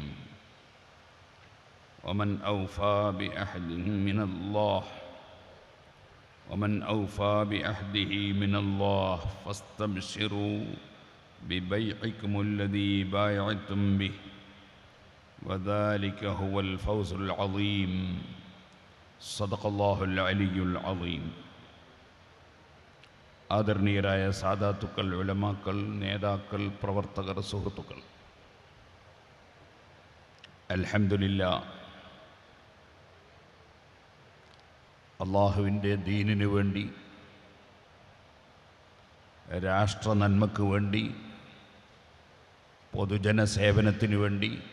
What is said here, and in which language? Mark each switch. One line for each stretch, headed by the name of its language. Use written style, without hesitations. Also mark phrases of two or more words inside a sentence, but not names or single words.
Arabic: ومن أوفى بعهده من الله من الله فاستبشروا ببيعكم الذي بايعتم به وذلك هو الفوز العظيم. صدق الله العلي العظيم.
Malayalam: ആദരണീയരായ സാദാത്തുക്കൾ, ഉലമാക്കൾ, നേതാക്കൾ, പ്രവർത്തകർ, സുഹൃത്തുക്കൾ, അൽഹംദുലില്ലാഹ്, അള്ളാഹുവിൻ്റെ ദീനിനു വേണ്ടി, രാഷ്ട്ര നന്മയ്ക്ക് വേണ്ടി, പൊതുജന സേവനത്തിനു വേണ്ടി,